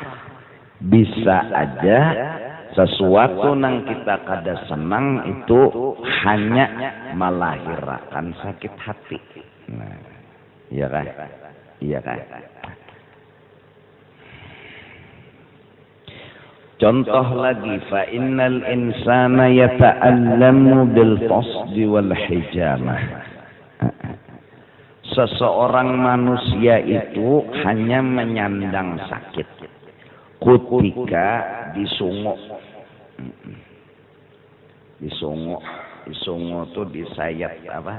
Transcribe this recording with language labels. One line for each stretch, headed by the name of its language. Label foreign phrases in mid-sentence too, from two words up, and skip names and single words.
Banjar: Bisa aja sesuatu nang kita kada senang itu hanya melahirkan sakit hati. Nah, iya kan? Iya kan? Contoh lagi,
Arabic: fa innal insana yata'allamu bil qasdi wal hijamah.
Banjar: Seseorang manusia itu hanya menyandang sakit ketika disunguk. Disunguk tuh disayat apa?